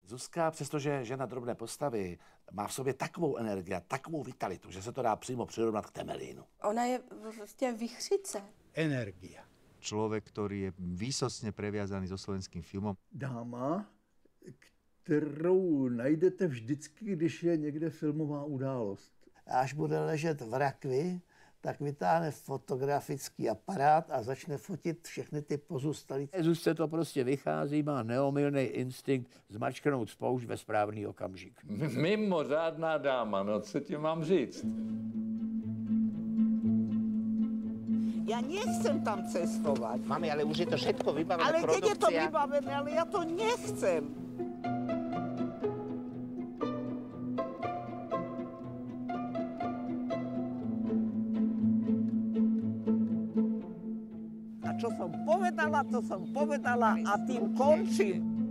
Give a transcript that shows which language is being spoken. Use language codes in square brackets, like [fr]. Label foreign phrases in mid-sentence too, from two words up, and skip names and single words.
[cs] Zuzka, přestože žena drobné postavy, má v sobě takovou energii a takovou vitalitu, že se to dá přímo přirovnat k Temelínu. Ona je prostě vichřice. [sk] Energia. Človek, ktorý je výsostne previazaný so slovenským filmom. [cs] Dáma, kterou najdete vždycky, když je někde filmová událost. Až bude ležet v rakvi, tak vytáhne fotografický aparát a začne fotit všechny ty pozůstalí. Zuzce to prostě vychází, má neomylný instinkt zmačknout spoušť ve správný okamžik. Mimořádná dáma, no co ti mám říct? [sk] Ja nechcem tam cestovať. Mami, ale už je to všetko vybavené, ale produkcia. keď je to vybavené, ale ja to nechcem. A čo som povedala, to som povedala a tým končím.